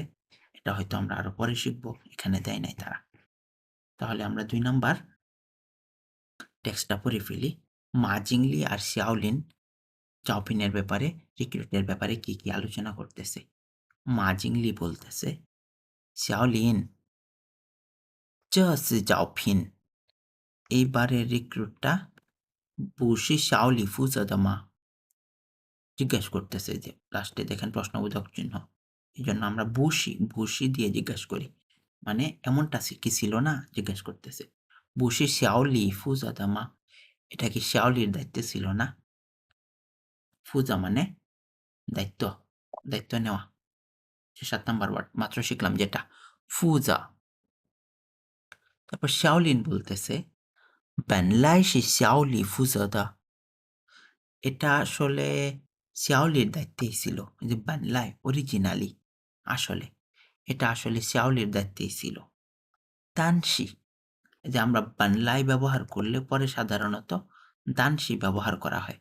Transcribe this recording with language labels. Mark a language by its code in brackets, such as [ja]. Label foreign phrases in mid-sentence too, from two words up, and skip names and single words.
[bn] এটা হয়তো আমরা আরো পরে শিখবো, এখানে দেয় নাই তারা। তাহলে আমরা 2 নাম্বার টেক্সটটা পড়ে ফেলি। মা জিংলি আর শাওলিন চাওপিনের ব্যাপারে, রিক্রুটের ব্যাপারে কি আলোচনা করতেছে। মা জিংলি বলতেছে, শাওলিন, [zh] 这是招聘 [bn] এইবারের রিক্রুটটা [zh] 不是小李负责的吗？ [bn] জিজ্ঞেস করতেছে যে লাস্টে দেখেন প্রশ্নবোধক চিহ্ন, এই জন্য আমরা বুসি দিয়ে জিজ্ঞেস করি, মানে এমনটা কি ছিল না জিজ্ঞেস করতেছে। [zh] 不是小李负责的吗, [bn] এটা কি শাওলির দায়িত্বে ছিল না? ফুজা মানে দায়িত্ব, দায়িত্ব নেওয়া। 7 নাম্বার ওয়ার্ড মাত্র শিখলাম যেটা, ফুজা। তারপর শাওলিন বলতেছে, [zh] 本来是小李负责的， [bn] এটা আসলে শাওলির দায়িত্বেই ছিল। যে বানলাই অরিজিনালি, আসলে এটা আসলে শাওলির দায়িত্বেই ছিল। তানসি, যে আমরা বানলাই ব্যবহার করলে পরে সাধারণত দানসি ব্যবহার করা হয়।